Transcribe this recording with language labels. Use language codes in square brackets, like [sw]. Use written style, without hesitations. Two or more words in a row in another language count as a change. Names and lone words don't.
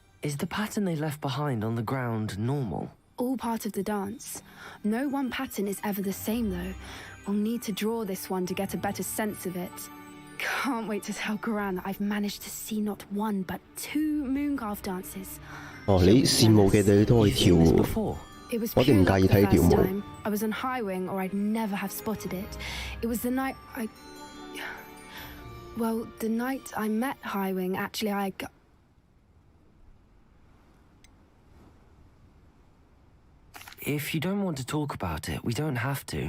[en] Is the pattern they left behind on the ground normal? All part of the dance. No one pattern is ever the same though. We'll need to draw this one to get a better sense of it. Can't wait to tell Gran that I've managed to see not one but 2 mooncalf dances. [yue] 哦，你羨慕嘅你都可以跳喎。 [en] It was [yue] 我哋唔介意睇跳 [en] first [yue] 舞。 [en] time. I was on High Wing or I'd never have spotted it. It was the night Well, the night I met High Wing, actually I got... If you don't want to talk about it, we don't have to.